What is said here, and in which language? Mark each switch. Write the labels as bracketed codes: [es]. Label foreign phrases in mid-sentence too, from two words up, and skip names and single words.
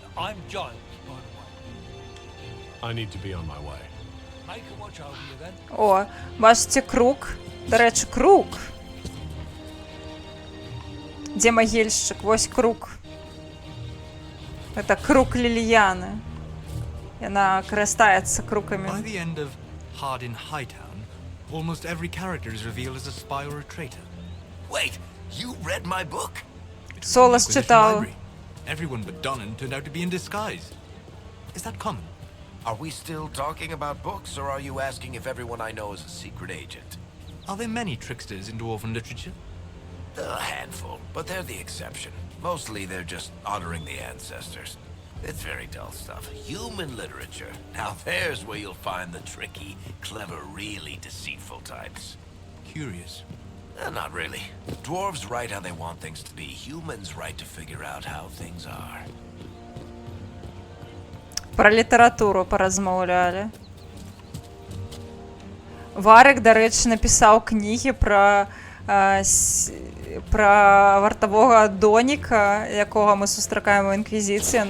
[be] О, бачыце круг? Дарэчы, круг. Дзе магільшчык? Вось круг. [ru] Это круг Ліліяны. [be] Яна карыстаецца крукамі. [en] By the end of Hardin Hightown, almost every character is revealed as a spy or a traitor. Wait, you read my book? [ru] Солос читал. [en] Everyone but Donnan turned out to be in disguise. Is that common? Are we still talking about books, or are you asking if everyone I know is a secret agent? Are there many tricksters in dwarven literature? A handful, but they're the exception. Mostly they're just honoring the ancestors. It's very dull stuff. Human literature. Now there's where you'll find the tricky, clever, really deceitful types. Curious. Not really. Dwarves write how they want things to be. Humans write to figure out how things are. [be] Про літаратуру паразмаўлялі. Варык, дарэчы, напісаў кнігі пра вартавога Доніка, якога мы сустракаем у інквізіцыі.